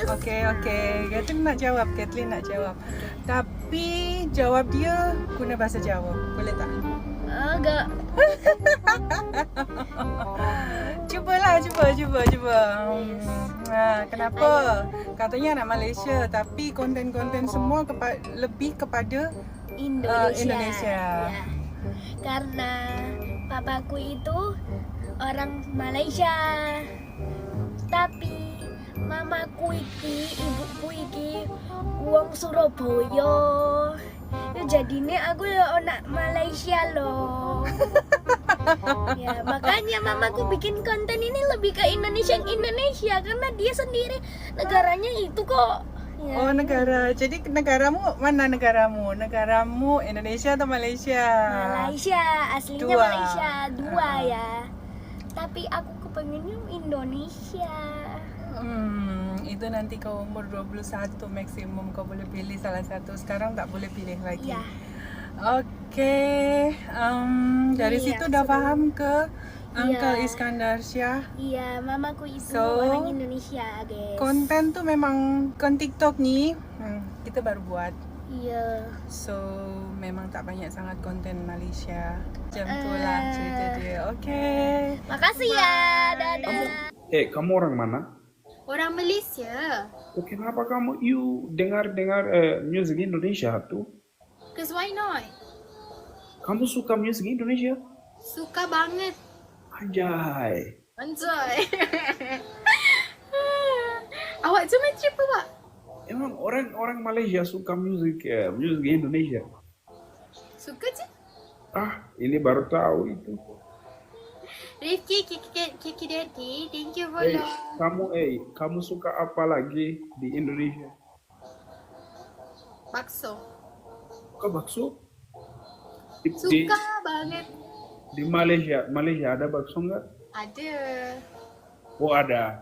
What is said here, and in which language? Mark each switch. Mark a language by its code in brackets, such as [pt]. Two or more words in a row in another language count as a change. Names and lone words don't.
[ms] Okey. Kathleen nak jawab. Tapi jawab dia guna bahasa Jawa. Boleh tak? Agak. Cuba. Kenapa? Katanya anak Malaysia tapi konten-konten semua lebih kepada Indonesia. Ya. [id] Karena papaku itu orang Malaysia. [jv] Tapi mamaku iki, ibuku iki wong Surabaya. [id] Ya jadinya aku ya anak Malaysia loh. Ya makanya mamaku bikin konten ini lebih ke Indonesia karena dia sendiri negaranya itu kok. Ya. [ms] Oh, negara. Jadi negaramu mana negaramu? Negaramu Indonesia atau Malaysia? [id] Malaysia, aslinya Dua. Malaysia dua ya. Tapi aku kepengennya Indonesia. [ms] Itu nanti kau umur 21 maksimum kau boleh pilih salah satu. Sekarang tak boleh pilih lagi. Ya. Okey. Dari [id] Iya, [ms] situ dah sebelum- faham ke Uncle [id] Iya. [ms] Iskandar Shah? [id] Iya, mamaku itu So, orang Indonesia, guys. [ms] Konten tu memang TikTok ni kita baru buat. [id] Iya. [ms] So memang tak banyak sangat konten Malaysia. Macam tu lah cerita dia. Okay. [id] Makasih ya. Dadah. Kamu orang mana? [ms] Orang Malaysia. [id] Kenapa kamu dengar musik Indonesia tuh? [en] Cause why not? [id] Kamu suka musik Indonesia? Suka banget. Anjay. [ms] Anjay. Awak tu macam apa, Pak? [id] Emang orang Malaysia suka musik Indonesia? [ms] Suka je. [id] Ini baru tahu itu. [en] Rifki, Kiki Daddy, thank you for [id] Kamu suka apa lagi di Indonesia? bakso. Suka bakso? Suka banget. Di Malaysia ada bakso nggak? [ms] Ada. [id] Oh ada.